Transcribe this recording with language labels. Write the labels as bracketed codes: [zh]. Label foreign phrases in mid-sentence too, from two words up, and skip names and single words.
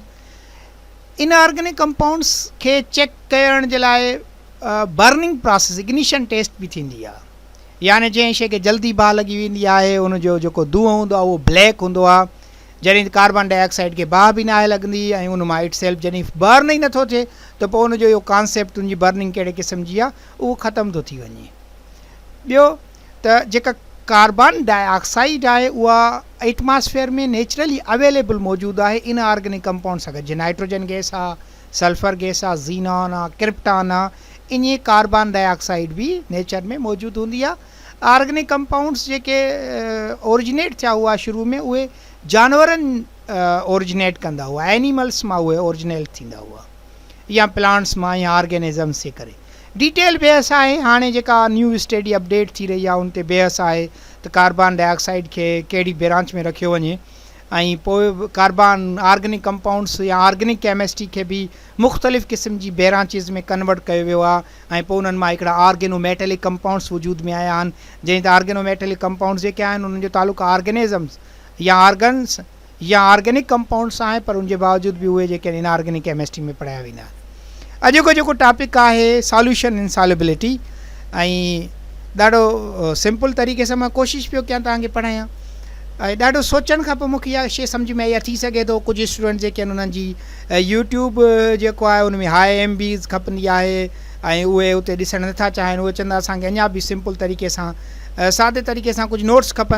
[en] Inorganic compounds [sd] खे चेक करण जे लाइ [en] burning process ignition test [sd] बि थींदी आहे। यानी जंहिं शइ खे जल्दी बाहि लॻी वेंदी आहे उनजो जेको धुओं हूंदो आहे उहो ब्लैक हूंदो आहे, जॾहिं [en] carbon dioxide [sd] खे बाहि बि न आहे लॻंदी ऐं उन मां [en] it self [sd] जॾहिं बर्न ई नथो थिए त पोइ उनजो इहो कॉन्सेप्ट उनजी बर्निंग कहिड़े क़िस्म जी आहे उहो ख़तमु थो थी वञे। ॿियो त जेका [en] carbon dioxide [sd] आहे उहा एटमॉस्फेयर में [en] naturally available [sd] मौजूदु आहे [en] inorganic compound [sd] सां गॾु। जीअं [en] nitrogen gas [sd] आहे, [en] sulfur gas [sd] आहे, ज़ीनॉन आहे, क्रिप्टॉन आहे, इन [en] carbon dioxide [sd] भी नेचर में मौजूदु हूंदी आहे। [en] Organic compounds [sd] जेके ओरिजिनेट थिया हुआ शुरू में उहे जानवरनि ओरिजिनेट कंदा हुआ, एनिमल्स मां उहे ओरिजिनेट थींदा हुआ या प्लांट्स मां या ऑर्गेनिज़म्स जे करे। डिटेल बहस आहे, हाणे जेका [en] new study update [sd] थी रही आहे उन ते बहस आहे त [en] carbon dioxide [sd] खे कहिड़ी ब्रांच में रखियो वञे ऐं पोइ [en] carbon organic compounds [sd] या [en] organic chemistry [sd] खे बि मुख़्तलिफ़ क़िस्म जी ब्रांचिस में कन्वर्ट कयो वियो आहे ऐं पोइ उन्हनि मां हिकिड़ा [en] organometallic compounds [sd] वजूद में आया आहिनि। जंहिं त [en] organometallic compounds [sd] जेके आहिनि उन्हनि जो तालुक़ु ऑर्गेनिज़म्स या ऑर्गन्स या [en] organic compounds [sd] आहे, पर उनजे बावजूदि बि उहे जेके आहिनि [en] inorganic chemistry [sd] में पढ़ाया वेंदा आहिनि। अॼु को जेको टॉपिक आहे [en] solution insolubility, [sd] ऐं ॾाढो सिंपल तरीक़े सां मां कोशिशि पियो कयां तव्हांखे पढ़ायां ऐं ॾाढो सोचण खां पोइ मूंखे इहा शइ सम्झ में इहा थी सघे थो। कुझु स्टूडेंट जेके आहिनि उन्हनि जी यूट्यूब जेको आहे उन में [en] high MBs [sd] खपंदी आहे ऐं उहे उते ॾिसणु नथा चाहिनि, उहे चवंदा असांखे अञा बि सिंपल तरीक़े सां सादे तरीक़े सां कुझु नोट्स खपनि।